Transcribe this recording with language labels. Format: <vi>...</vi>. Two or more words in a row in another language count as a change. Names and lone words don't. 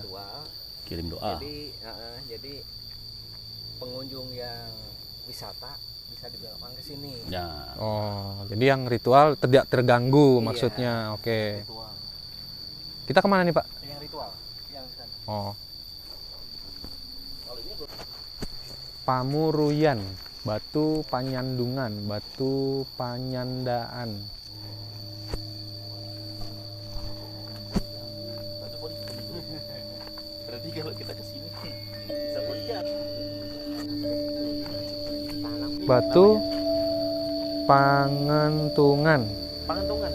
<id>ritual. Kirim doa. Jadi pengunjung yang wisata bisa dibawa ke sini. Ya. Oh, jadi yang ritual tidak terganggu Iya. maksudnya. Oke. Ritual. Kita kemana nih Pak? Yang ritual, yang sana. Oh. Pamuruyan, batu panyandungan, batu panyandaan. Berarti kalau kita kesini bisa melihat. Batu pangentungan. Pangentungan.</id>